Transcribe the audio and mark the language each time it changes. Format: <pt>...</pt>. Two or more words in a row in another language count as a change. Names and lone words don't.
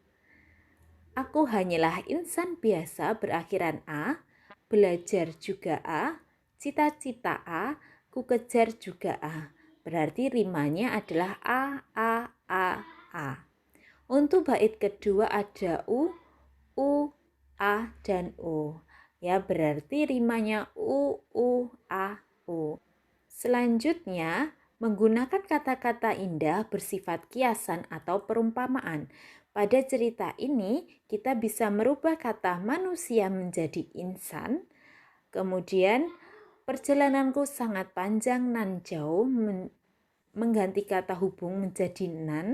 <id>Aku hanyalah insan biasa berakhiran A, belajar juga A, cita-cita A, ku kejar juga A. Berarti rimanya adalah A, A, A, A. Untuk bait kedua ada U, A, dan O. Ya, berarti rimanya U, A, U. Selanjutnya, menggunakan kata-kata indah bersifat kiasan atau perumpamaan. Pada cerita ini, kita bisa merubah kata manusia menjadi insan. Kemudian, perjalananku sangat panjang nan jauh, mengganti kata hubung menjadi nan.</id>